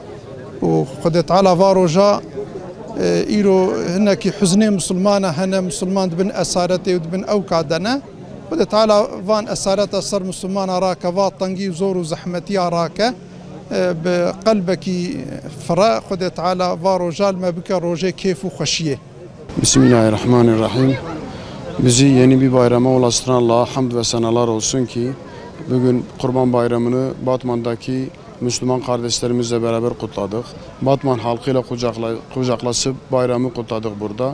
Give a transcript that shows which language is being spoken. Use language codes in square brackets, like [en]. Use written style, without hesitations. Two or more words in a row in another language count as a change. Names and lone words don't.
[ku] û Xwedê Teala va roja îro hinekî huznê Müslüman hene, Müslüman dibin esaretê û dibin ew ka dene. Xwedê Teala van esareta ser Müslümana rake, va tengî û zor û zehmetiya rake bi qelbekî fire. Xwedê Teala va roja me bike rojê kêf û xweşiyê. [tr] Bismillahirrahmanirrahim. Bizi yeni bir bayrama ulaştıran Allah'a hamd ve senalar olsun ki bugün Kurban Bayramı'nı Batman'daki Müslüman kardeşlerimizle beraber kutladık. Batman halkıyla kucaklaşıp bayramı kutladık burada.